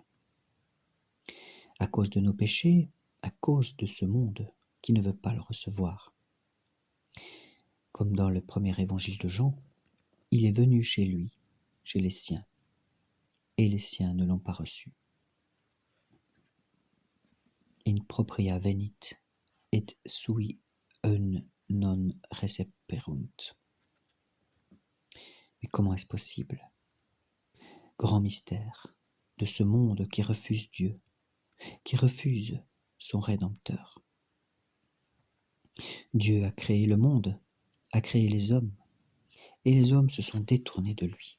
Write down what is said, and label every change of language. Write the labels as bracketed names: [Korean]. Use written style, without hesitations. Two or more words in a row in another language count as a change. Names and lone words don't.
[French] À cause de nos péchés, à cause de ce monde qui ne veut pas le recevoir. Comme dans le premier évangile de Jean, il est venu chez lui, chez les siens, et les siens ne l'ont pas reçu. [Latin] In propria venit, et sui non receperunt. [French] Mais comment est-ce possible? Grand mystère de ce monde qui refuse Dieu, qui refuse son Rédempteur. Dieu a créé le monde, a créé les hommes, et les hommes se sont détournés de lui.